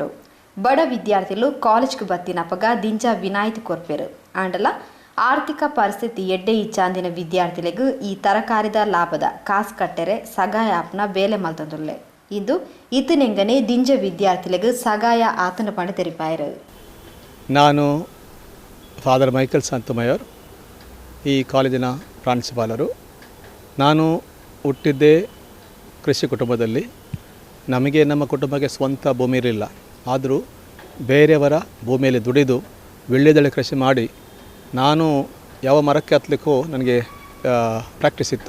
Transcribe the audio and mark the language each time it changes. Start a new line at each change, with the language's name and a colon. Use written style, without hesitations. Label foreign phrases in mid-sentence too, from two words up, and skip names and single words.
Tulu: ಬಡ ವಿದ್ಯಾರ್ಥಿಗಳು ಕಾಲೇಜ್ಗೆ ಬತ್ತಿನಪಗ ದಿಂಜ ವಿನಾಯಿತಿ ಕೊರ್ಪೆರು. ಆಂಡಲ ಆರ್ಥಿಕ ಪರಿಸ್ಥಿತಿ ಎಡ್ಡೆ ಇಚ್ಚಾಂದಿನ ವಿದ್ಯಾರ್ಥಿಗಳಿಗೂ ಈ ತರಕಾರಿದ ಲಾಭದ ಕಾಸು ಕಟ್ಟರೆ ಸಗಾಯ ಆಪ್ನ ಬೇಲೆ ಮಲ್ತೊಂದುಲ್ಲೆ. ಇಂದು ಇತನೆಂಗನೆ ದಿಂಜ ವಿದ್ಯಾರ್ಥಿಗಳಿಗೂ ಸಗಾಯ ಆತನ ಪಣ ತೆರಿಪಾಯರು.
Kannada: ನಾನು ಫಾದರ್ ಮೈಕಲ್ ಸಂತಮಯ್ಯರ್, ಈ ಕಾಲೇಜಿನ ಪ್ರಾಂಶುಪಾಲರು. ನಾನು ಹುಟ್ಟಿದ್ದೇ ಕೃಷಿ ಕುಟುಂಬದಲ್ಲಿ. ನಮಗೆ ನಮ್ಮ ಕುಟುಂಬಕ್ಕೆ ಸ್ವಂತ ಭೂಮಿ ಇರಲಿಲ್ಲ. ಆದರೂ ಬೇರೆಯವರ ಭೂಮಿಯಲ್ಲಿ ದುಡಿದು ವೀಳ್ಯದೆಲೆ ಕೃಷಿ ಮಾಡಿ ನಾನು ಯಾವ ಮರಕ್ಕೆ ಹತ್ತಲಿಕ್ಕೂ ನನಗೆ ಪ್ರಾಕ್ಟೀಸ್ ಇತ್ತು.